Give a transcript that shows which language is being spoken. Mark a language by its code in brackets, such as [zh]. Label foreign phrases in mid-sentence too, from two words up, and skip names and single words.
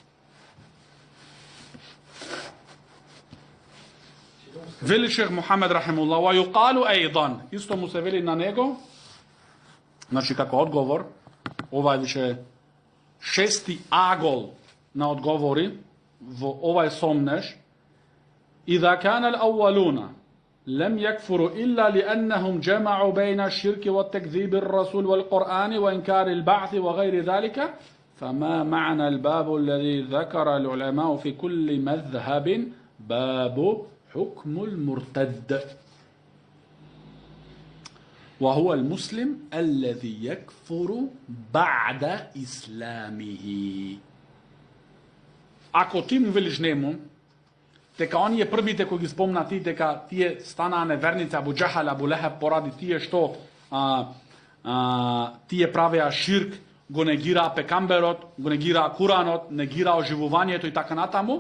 [mk] Вели шех Мухамед рахимуллах, [ar] ويقال أيضا. [mk] Исто му се вели на него, значи како одговор, ова е више 6 агол на одговори во овај сомнеш. [ar] إذا كان الأولون لم يكفروا إلا لأنهم جمعوا بين الشرك والتكذيب الرسول والقرآن وإنكار البعث وغير ذلك فما معنى الباب الذي ذكر العلماء في كل مذهب باب حكم المرتد وهو المسلم الذي يكفر بعد إسلامه. [mk] Ако ти му велиш нему, дека оние првите кои ги спомнати дека тие станаа неверници, Абу Џахал, Абу Лехеб, поради тие што тие правеа ширк, го негираа пекамберот, го негираа Куранот, негираа оживувањето и така натаму.